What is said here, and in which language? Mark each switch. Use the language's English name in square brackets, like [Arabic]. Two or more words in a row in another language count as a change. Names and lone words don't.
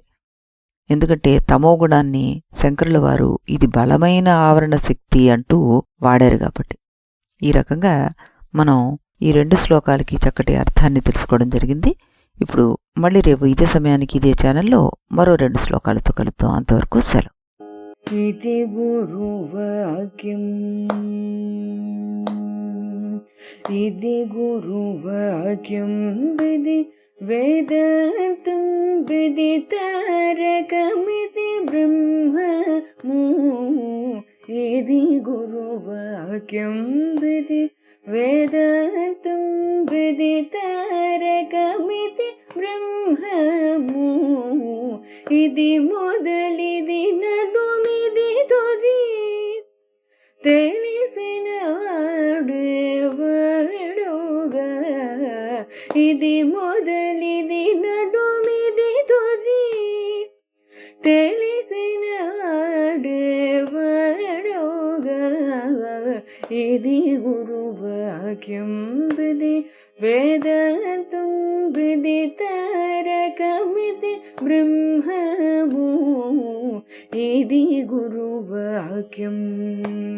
[Telugu] ఎందుకంటే తమోగుణాన్ని శంకరుల వారు ఇది బలమైన ఆవరణ శక్తి అంటూ వాడారు కాబట్టి. ఈ రకంగా మనం ఈ 2 శ్లోకాలకి చక్కటి అర్థాన్ని తెలుసుకోవడం జరిగింది. ఇప్పుడు మళ్ళీ రేపు ఇదే సమయానికి ఇదే ఛానల్లో మరో 2 శ్లోకాలతో కలుద్దాం. అంతవరకు సెలవు. ఇతి గురువాక్యం ఇతి గురువాక్యం విధి వేదాంతం విదితారకమితి బ్రహ్మము ఇతి గురువాక్యం విధి వేదాంతం విదితారకమితి బ్రహ్మము ఇతి మొదలిది నడుమిది తుది తెలిసిన వాడేవాడుగా ఇది మొదలిది నడుమిది తుది తెలిసిన వాడేవాడుగా ఇది గురువాక్యం విధి వేదాంతం విదితారకమితి బ్రహ్మము ఇది గురువాక్యం.